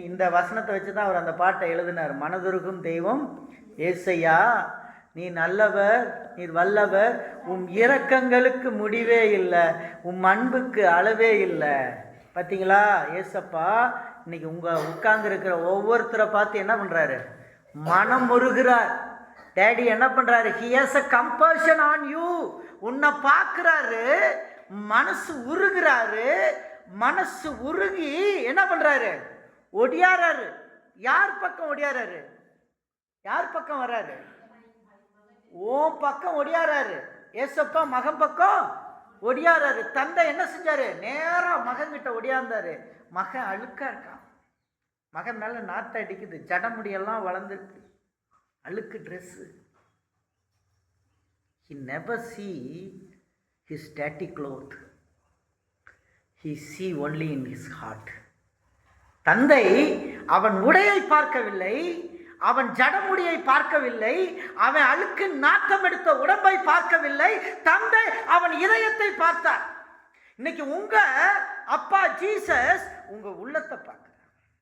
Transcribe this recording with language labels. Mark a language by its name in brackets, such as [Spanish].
[Tamil] இந்த வசனத்தை வச்சு தான் அவர் அந்த பாட்டை எழுதினார். மனதுருகும் தெய்வம் ஏசையா, நீ நல்லவர், நீர் வல்லவர், உம் இரக்கங்களுக்கு முடிவே இல்லை, உம் அன்புக்கு அளவே இல்லை. பார்த்தீங்களா? ஏசப்பா இன்னைக்கு உட்கார்ந்து இருக்கிற ஒவ்வொருத்தரை பார்த்து என்ன பண்ணுறாரு? மனம் முருகிறார். டேடி என்ன பண்ணுறாரு? [English] He has a compassion on you. [Tamil] உன்னை பார்க்குறாரு, மனசு உருகிறாரு. மனசு உருகி என்ன பண்ணுறாரு? ஒடியாராரு. யார் பக்கம் ஒடியாராரு? யார் பக்கம் வர்றாரு? ஓ பக்கம் ஒடியாராரு. ஏசப்பா மகன் பக்கம் ஒடியாராரு. தந்தை என்ன செஞ்சாரு? நேரம் மகன்கிட்ட ஒடியாந்தாரு. மகன் அழுக்கா இருக்கான், மகன் மேலே நாற்று அடிக்குது, ஜடமுடியெல்லாம் வளர்ந்துருக்கு, அழுக்கு dress. [English] He never see his dirty cloth. He see only in his heart. [Tamil] தந்தை அவன் உடையை பார்க்கவில்லை, அவன் ஜடமுடியை பார்க்கவில்லை, அவன் அழுக்கு நாட்டம் எடுத்த உடம்பை பார்க்கவில்லை. தந்தை அவன் இதயத்தை பார்த்தார். இன்னைக்கு உங்க அப்பா ஜீசஸ் உங்க உள்ளத்தை பார்க்கிறார்.